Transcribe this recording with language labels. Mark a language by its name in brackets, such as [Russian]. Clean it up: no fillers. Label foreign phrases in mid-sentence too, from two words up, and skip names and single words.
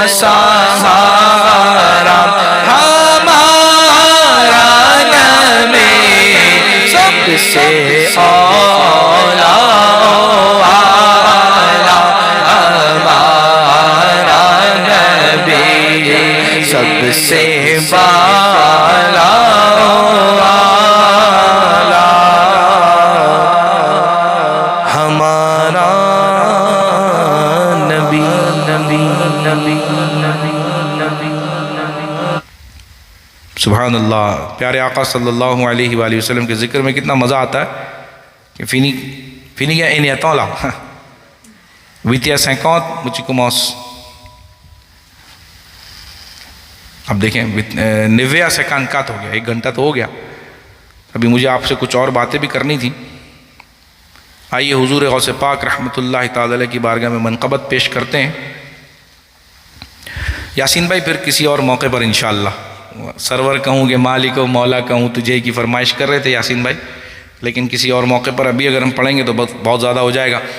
[Urdu] سہارا ہمارا نبی سب سے اولا ہمارا نبی سب سے بالا ہمارا نبی نبی نبی نبی نبی [Arabic] سبحان اللہ. [Urdu] پیارے آقا [Arabic] صلی اللہ علیہ وآلہ وسلم [Urdu] کے ذکر میں کتنا مزہ آتا ہے کہ فینی یا این یتولا ویتیا 50 مچکموس. اب دیکھیں 90 سیکنڈ کا تو ہو گیا 1 گھنٹہ تو ہو گیا. ابھی مجھے آپ سے کچھ اور باتیں بھی کرنی تھی. آئیے حضور غوث پاک [Arabic] رحمۃ اللہ تعالی علیہ [Urdu] کی بارگاہ میں منقبت پیش کرتے ہیں. یاسین بھائی پھر کسی اور موقع پر انشاءاللہ سرور کہوں گے مالک و مولا کہوں تجھے کی فرمائش کر رہے تھے یاسین بھائی, لیکن کسی اور موقع پر ابھی اگر ہم پڑھیں گے تو بہت زیادہ ہو جائے گا.